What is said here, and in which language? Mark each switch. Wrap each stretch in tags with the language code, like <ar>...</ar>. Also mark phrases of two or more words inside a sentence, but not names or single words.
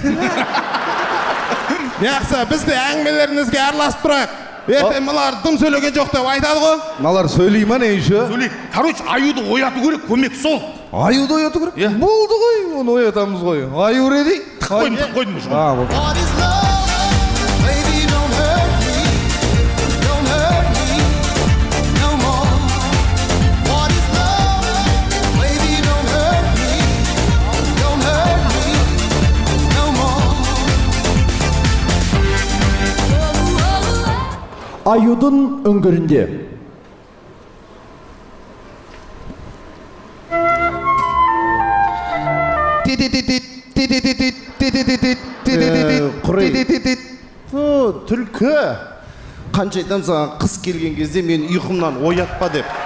<kk>Яқсы, біз де әңгімелеріңізге араласып тұрайық. Ертең мыналар дым сөйлеген жоқ деп айтады ғой. Мыналар сөйлей ма не еще? Сөйлейді. Короче, аюды ояту керек, көмек сол. Аюды ояту керек? Болды ғой, оны оятамыз ғой. Аю реди? Қойдым.</kk> <en>What is love? Baby, don't hurt me. Don't hurt me no more. What is love? Baby, don't hurt me. Don't hurt me no more.</en> <kk>Аюдың үңгірінде. Түлкі қанша айтам саған қыс келген кезде мен ұйқымнан оятпа деп.</kk>